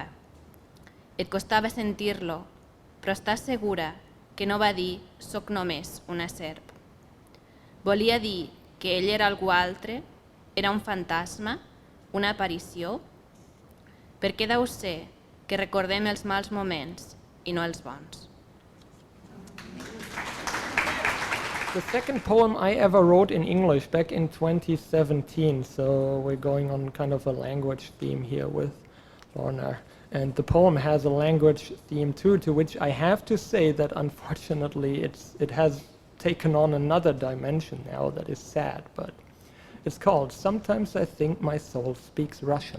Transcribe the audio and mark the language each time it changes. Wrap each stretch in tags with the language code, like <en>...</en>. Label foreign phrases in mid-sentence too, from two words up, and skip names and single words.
<ca>Et costava sentir-lo, però estàs segura que no va dir «soc només una serp». Volia dir que ell era algú altre? Era un fantasma? Una aparició? Per què deu ser que recordem els mals moments i no els bons?</ca> <en>The second poem I ever wrote in English back in 2017, so we're going on kind of a language theme here with Lorna. And the poem has a language theme too, to which I have to say that unfortunately it has taken on another dimension now that is sad, but it's called "Sometimes I Think My Soul Speaks Russian."</en>